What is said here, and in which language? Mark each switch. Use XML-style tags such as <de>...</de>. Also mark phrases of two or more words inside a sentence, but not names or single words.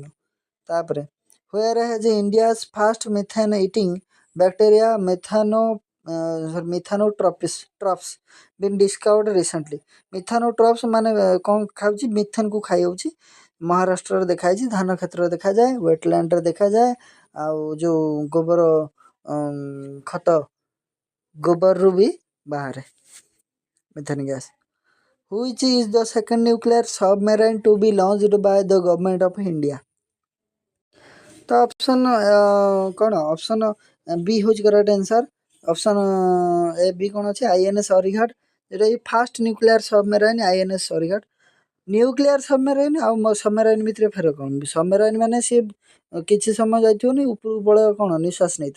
<en>ତାପରେ where has India's first methane eating bacteria methanotrophs been discovered recently?</en> <or>ମିଥାନୋଟ୍ରପ୍ସ ମାନେ କ'ଣ ଖାଉଛି? ମିଥେନ୍କୁ ଖାଇ ହେଉଛି। ମହାରାଷ୍ଟ୍ରରେ ଦେଖାଯାଇଛି, ଧାନ କ୍ଷେତ୍ରରେ ଦେଖାଯାଏ, ୱେଟଲ୍ୟାଣ୍ଡରେ ଦେଖାଯାଏ, ଆଉ ଯେଉଁ ଗୋବର ଖତ ଗୋବରରୁ ବି ବାହାରେ</or> <en>methane gas. Which is the second nuclear submarine to be launched by the government of India?</en> <or>ତ ଅପସନ୍ କ'ଣ? ଅପସନ୍ ବି ହେଉଛି</or> <en>correct answer.</en> <or>ଅପସନ୍ ଏ ବି କ'ଣ ଅଛି? INS ଅରିଘାଟ, ଯେଉଁଟାକି</or> <en>first nuclear submarine</en> <or>INS ଅରିଘାଟ।</or> <en>nuclear submarine</en> <or>ଆଉ ସବମେରାଇନ୍ ଭିତରେ ଫେର କ'ଣ? ସବମେରାଇନ୍ ମାନେ ସିଏ କିଛି ସମୟ ଯାଇଥିବନି, ଉପରକୁ ପଳେଇବ, କ'ଣ ନିଶ୍ୱାସ ନେଇଥାଏ।</or>